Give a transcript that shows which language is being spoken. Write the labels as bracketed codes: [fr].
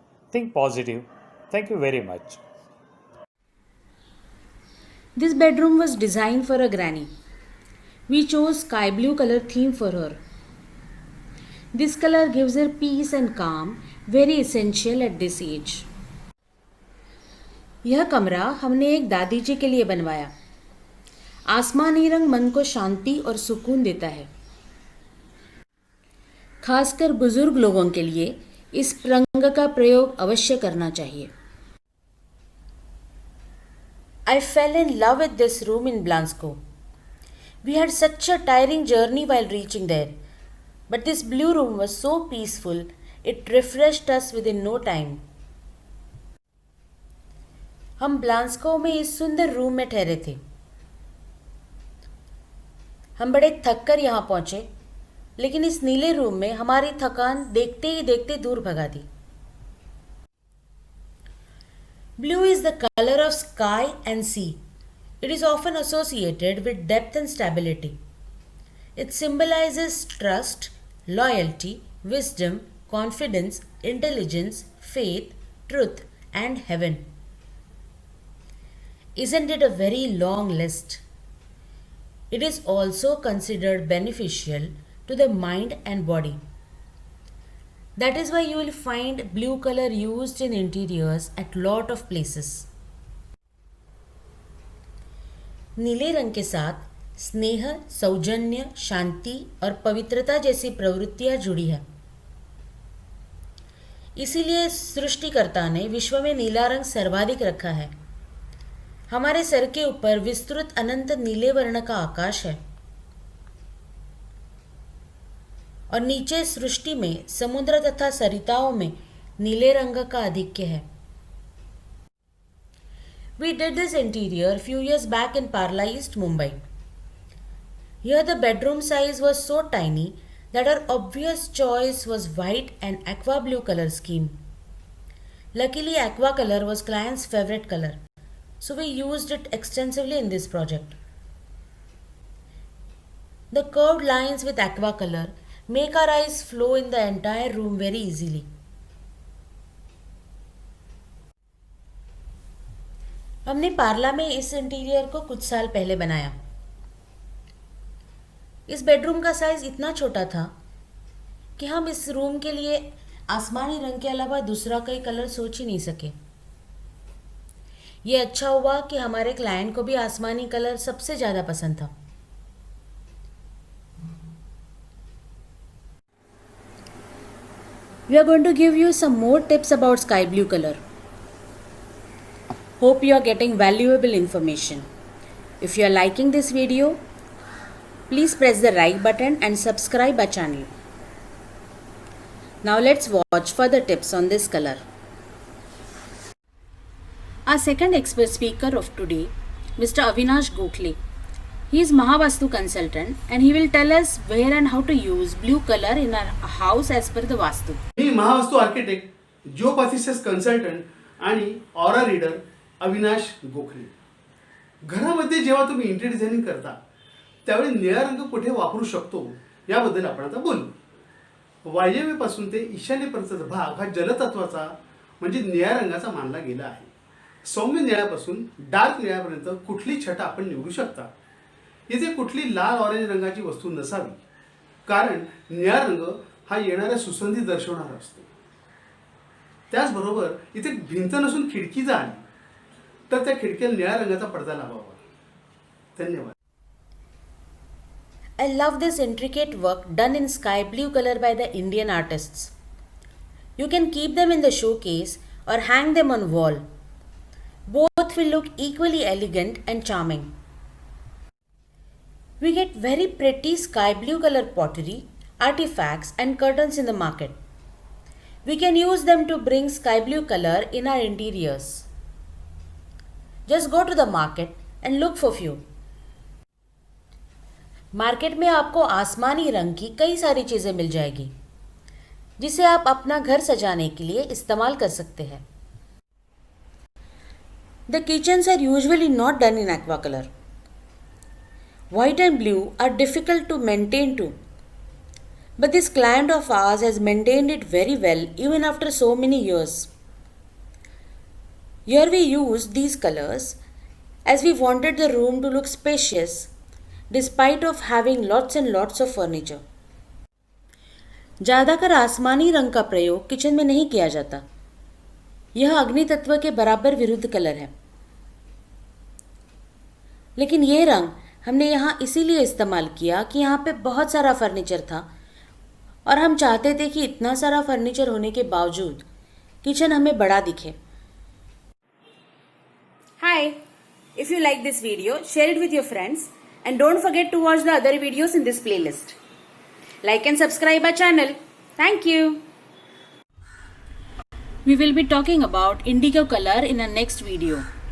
[en] Think positive. Thank you very much. This bedroom was designed for a granny. We chose sky blue color theme for her. This color gives her peace and calm, very essential at this age. [hi] यह कमरा हमने एक दादी जी के लिए बनवाया। आसमानी रंग मन को शांति और सुकून देता है। खासकर बुजुर्ग लोगों के लिए इस रंग का प्रयोग अवश्य करना चाहिए। [en] I fell in love with this room in Blansko. We had such a tiring journey while reaching there, but this blue room was so peaceful, it refreshed us within no time. [hi] हम ब्लांस्को में इस सुंदर room में ठहरे थे। हम बड़े थक कर यहाँ पहुँचे, लेकिन इस नीले रूम में हमारी थकान देखते ही देखते दूर भगा दी। [en] Blue is the color of sky and sea. It is often associated with depth and stability. It symbolizes trust, loyalty, wisdom, confidence, intelligence, faith, truth, and heaven. Isn't it a very long list? It is also considered beneficial to the mind and body. That is why you will find blue color used in interiors at lot of places. [hi] नीले रंग के साथ स्नेह, सौजन्य, शांति और पवित्रता जैसी प्रवृत्तियां जुड़ी है। इसीलिए सृष्टिकर्ता ने विश्व में नीला रंग सर्वाधिक रखा है। हमारे सर के ऊपर विस्तृत अनंत नीले वर्ण का आकाश है और नीचे सृष्टि में समुद्र तथा सरिताओं में नीले रंग का आधिक्य है। [en] We did this interior few years back in Parla East, Mumbai. Here the bedroom size was so tiny that our obvious choice was white and aqua blue color scheme. Luckily, aqua color was client's favorite color, so we used it extensively in this project. The curved lines with aqua color make our eyes flow in the entire room very easily. [hi] हमने पार्ला में इस interior को कुछ साल पहले बनाया। इस bedroom का साइज इतना छोटा था कि हम इस रूम के लिए आसमानी रंग के अलावा दूसरा कोई कलर सोच ही नहीं सके। ये अच्छा हुआ कि हमारे क्लाइंट को भी आसमानी कलर सबसे ज़्यादा पसंद था। [en] We are going to give you some more tips about sky blue color. Hope you are getting valuable information. If you are liking this video, please press the like button and subscribe our channel. Now let's watch further tips on this color. Our second expert speaker of today, Mr. Avinash Gokhale. He is Mahavastu consultant and he will tell us where and how to use blue color in our house as per the Vastu. [mr] मी महावास्तू architect, जिओपॅथिसिस consultant आणि aura reader Avinash Gokhale. घरामध्ये जेव्हा तुम्ही interior designing करता त्यावेळी निळा रंग कुठे वापरू शकतो याबद्दल आपण आता बोलू. वायव्येपासून ते ईशान्येपर्यंतचा भाग हा जलतत्वाचा म्हणजे निळ्या रंगाचा मानला गेला आहे. सौम्य निळ्यापासून डार्क निळ्यापर्यंत कुठली छटा आपण निवडू शकता. इथे कुठली लाल ऑरेंज रंगाची वस्तू नसावी, कारण निळा रंग हा येणाऱ्या सुसंधी दर्शवणारा असतो. त्याचबरोबर इथे भिंत नसून खिडकी जर आली तर त्या खिडकीला निळ्या रंगाचा पडदा लावावा. धन्यवाद. [en] I love this intricate work done in sky blue color by the Indian artists. You can keep them in the showcase or hang them on wall. Both will look equally elegant and charming. We get very pretty sky blue color pottery, artifacts and curtains in the market. We can use them to bring sky blue color in our interiors. Just go to the market and look for few. [hi] Market में आपको आसमानी रंग की कई सारी चीज़ें मिल जाएगी जिसे आप अपना घर सजाने के लिए इस्तेमाल कर सकते हैं. [en] The kitchens are usually not done in aqua color. White and blue are difficult to maintain too. But this client of ours has maintained it very well even after so many years. Here we used these colors as we wanted the room to look spacious despite of having lots and lots of furniture. [hi] ज़्यादातर आसमानी रंग का प्रयोग kitchen में नहीं किया जाता. यह अग्नि तत्व के बराबर विरुद्ध कलर है, लेकिन यह रंग हमने यहाँ इसीलिए इस्तेमाल किया कि यहाँ पे बहुत सारा फर्नीचर था और हम चाहते थे कि इतना सारा फर्नीचर होने के बावजूद किचन हमें बड़ा दिखे. [en] Hi, if you like this video, share it with your friends and don't forget to watch the other videos in this playlist. Like and subscribe our channel. Thank you. We will be talking about indigo color in our next video.